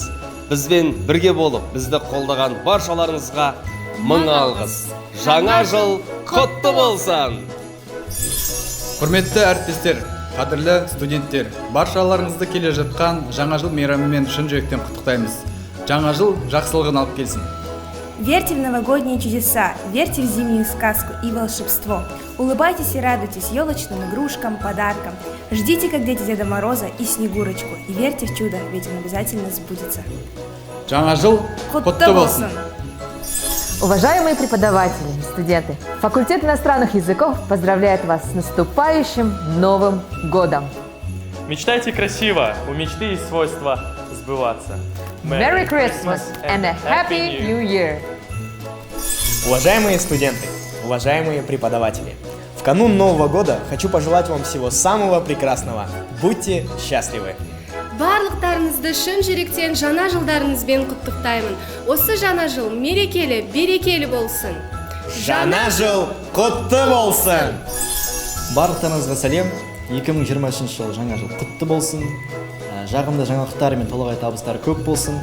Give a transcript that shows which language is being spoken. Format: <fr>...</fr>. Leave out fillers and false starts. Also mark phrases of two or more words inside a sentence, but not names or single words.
<kk>Бізбен бірге болып, бізді қолдаған баршаларыңызға мың алғыс. Жаңа жыл құтты болсын. Құрметті әріптестер, қадірлі студенттер, баршаларыңызды келе жатқан жаңа жыл мейрамымен шын жүректен құттықтаймыз. Жаңа жыл жақсылығын алып келсін.</kk> <ru>Верьте в новогодние чудеса, верьте в зимнюю сказку и волшебство. Улыбайтесь и радуйтесь елочным игрушкам, подаркам. Ждите, как дети Деда Мороза и Снегурочку. И верьте в чудо, ведь он обязательно сбудется.</ru> <kk>Жаңа жыл құтты болсын.</kk> <ru>Уважаемые преподаватели, студенты, факультет иностранных языков поздравляет вас с наступающим Новым годом. Мечтайте красиво, у мечты есть свойство сбываться.</ru> <en>Merry Christmas and a Happy New Year!</en> <ru>Уважаемые студенты, уважаемые преподаватели, в канун Нового года хочу пожелать вам всего самого прекрасного. Будьте счастливы!</ru> <kk>Барлықтарыңызды шын жүректен жаңа жылдарыңызбен құттықтаймын. Осы жаңа жыл мерекелі, берекелі болсын. Жаңа жыл құтты болсын! Барлықтарыңызға сәлем. 2023 жыл жаңа жыл құтты болсын. Жағымды жаңалықтар мен толағай табыстар көп болсын.</kk>